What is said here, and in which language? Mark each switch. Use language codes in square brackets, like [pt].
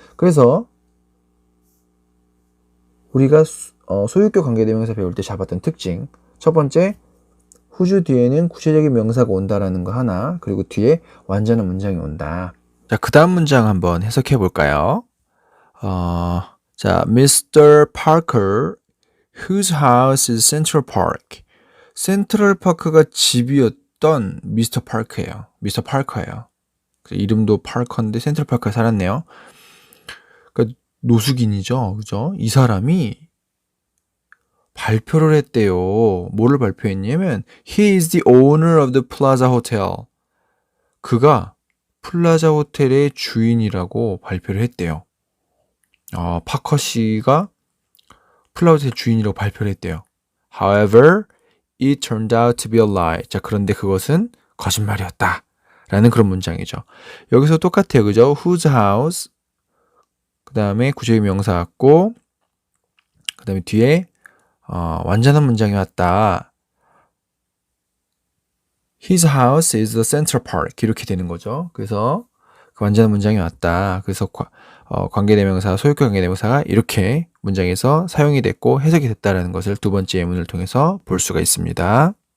[ko] 그래서 우리가 소유격 관계대명사 배울 때 잡았던 특징 첫 번째 whose 뒤에는 구체적인 명사가 온다라는 거 하나 그리고 뒤에 완전한 문장이 온다. 자, 그 다음 문장 한번 해석해 볼까요? 자, Mr. [en] Parker, whose house is Central Park. [ko] 센트럴 파크가 집이었던 미스터 파크예요. 미스터 파커예요. 이름도 파커인데 센트럴 파크에 살았네요. 그러니까 노숙인이죠, 그죠? 이 사람이 발표를 했대요. 뭐를 발표했냐면 [en] He is the owner of the Plaza Hotel. [ko] 그가 플라자 호텔의 주인이라고 발표를 했대요. 파커 씨가 플라자 호텔 주인이라고 발표를 했대요. [en] However, it turned out to be a lie. [ko] 자, 그런데 그것은 거짓말이었다. 라는 그런 문장이죠. 여기서 똑같아요. 그죠? [en] Whose house. [ko] 그 다음에 구체적인 명사 같고, 그 다음에 뒤에, 완전한 문장이 왔다. [en] His house is the Central Park. [ko] 이렇게 되는 거죠. 그래서 그 완전한 문장이 왔다. 그래서 관계대명사, 소유격 관계대명사가 이렇게 문장에서 사용이 됐고 해석이 됐다는 것을 두 번째 예문을 통해서 볼 수가 있습니다.